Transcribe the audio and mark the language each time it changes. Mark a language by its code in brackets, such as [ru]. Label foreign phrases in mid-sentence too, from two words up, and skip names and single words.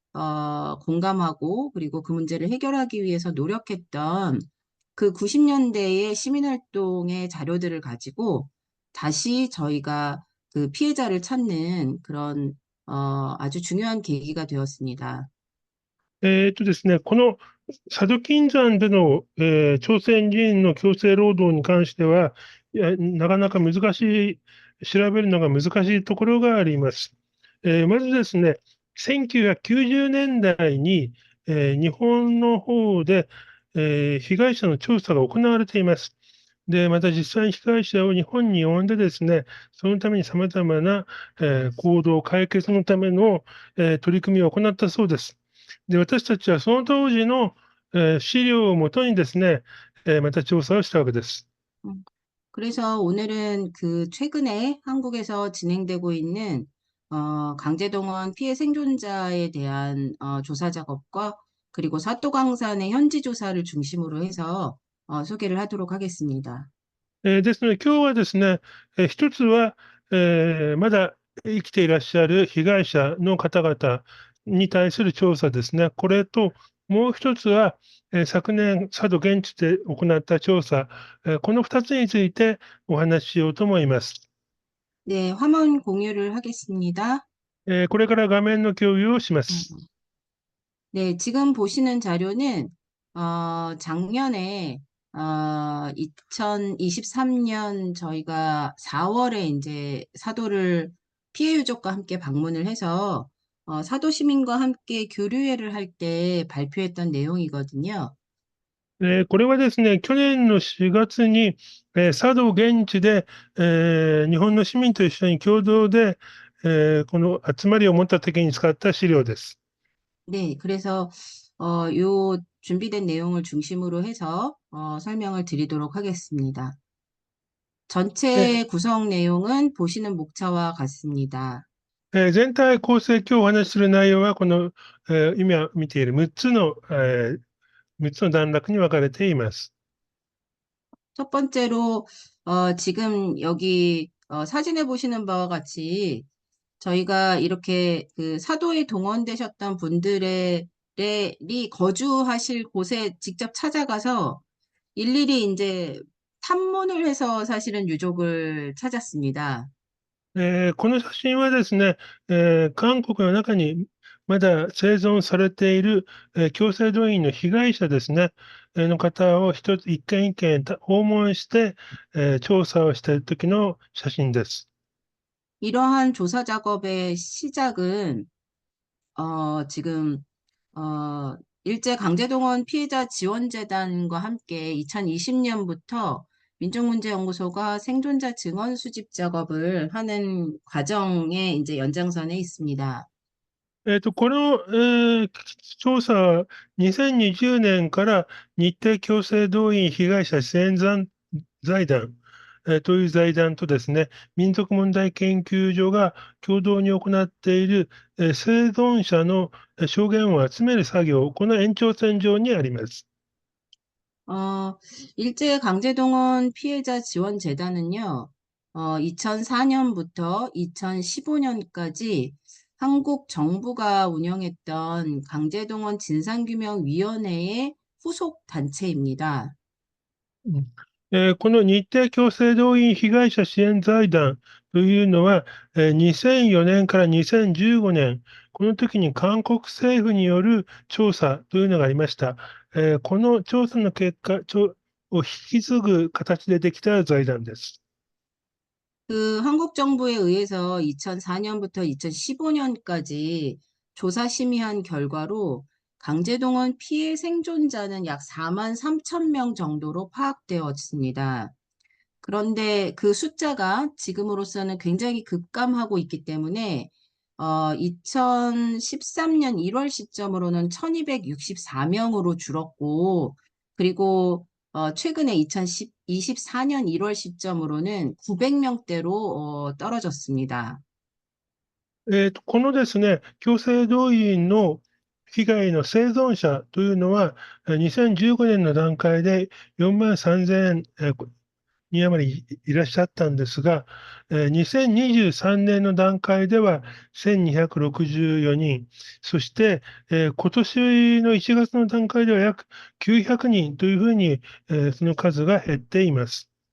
[ko] 공감하고 그리고 그 문제를 해결하기 위해서 노력했던 그 90년대의 시민활동의 자료들을 가지고 다시 저희가 그 피해자를 찾는 그런 아주 중요한 계기가 되었습니다. [ja] ですね、この佐渡金山での、朝鮮人の強制労働に関しては、なかなか難しい、調べるのが難しいところがあります。まずですね、1990年代に、日本の方で、被害者の調査が行われています。で、また実際に被害者を日本に呼んでですね、そのために様々な、行動、解決のための、取り組みを行ったそうです。で、私たちはその当時の、資料をもとにですね、また調査をしたわけです。 [ko] 음, 그래서 오늘은 그 최근에 한국에서 진행되고 있는 강제동원 피해 생존자에 대한 조사 작업과 그리고 사또광산의 현지 조사를 중심으로 해서 소개를 하도록 하겠습니다. [ja] ですので、今日はですね、一つは、まだ生きていらっしゃる被害者の方々に対する調査ですね。これと、 もう一つは、昨年、佐渡現地で行った調査、この2つについてお話ししようと思います。 [ko] 네, 화면 공유를 하겠습니다. [ja] これから画面の共有をしま 음, す。 [ko] 네, 지금 보시는 자료는 작년에 2023년 저희가 4월에 이제 사도를 피해 유족과 함께 방문을 해서 사도 시민과 함께 교류회를 할 때 발표했던 내용이거든요. [ja] これはですね、去年の4月に、佐渡現地で、日本の市民と一緒に共同で、この集まりを持った時に使った資料です。 [ko] 네, 그래서 요 준비된 내용을 중심으로 해서 설명을 드리도록 하겠습니다. え 전체 구성 내용은 보시는 목차와 같습니다. [ja] 全体構成、今日お話しする内容は、この、今見ている6つの段落に分かれています。 [ko] 첫 번째로 지금 여기 사진에 보시는 바와 같이 저희가 이렇게 그 사도에 동원되셨던 분들의 이 거주하실 곳에 직접 찾아가서 일일이 이제 탐문을 해서 사실은 유족을 찾았습니다. [ja] この写真はですね、韓国の中にまだ生存されている、強制動員の被害者ですね、の方を一軒一軒訪問して、調査をした時の写真です。 [ko] 이러한 조사 작업의 시작은 지금 일제 강제동원 피해자 지원재단과 함께 2020년부터 민족문제연구소가 생존자 증언 수집 작업을 하는 과정의 이제 연장선에 있습니다. [ja] この、調査は2020年から日程強制動員被害者支援財団、という財団とですね、民族問題研究所が共同に行っている、生存者の証言を集める作業、この延長線上にあります。 [ko] 일제 강제동원 피해자 지원재단은요, 2004년부터 2015년까지 한국 정부가 운영했던 강제동원 진상규명위원회의 후속 단체입니다. [ja] この日程強制動員被害者支援財団というのは、2004年から2015年、この時に韓国政府による調査というのがありました。この調査の結果を引き継ぐ形でできた財団です。 [ko] 그 한국 정부에 의해서 2004년부터 2015년까지 조사 심의한 결과로 강제동원 피해 생존자는 약 4만 3천 명 정도로 파악되었습니다. 그런데 그 숫자가 지금으로서는 굉장히 급감하고 있기 때문에 2013년 1월 시점으로는 1264명으로 줄었고 그리고 최근에 2024년 1월 시점으로는 900명대로 떨어졌습니다. [ja] このですね、強制動員の被害の生存者というのは、2015年の段階で4万3000人余りいらっしゃったんですが、2023年の段階では1264人、そして、今年の1月の段階では約900人というふうに、その数が減っています。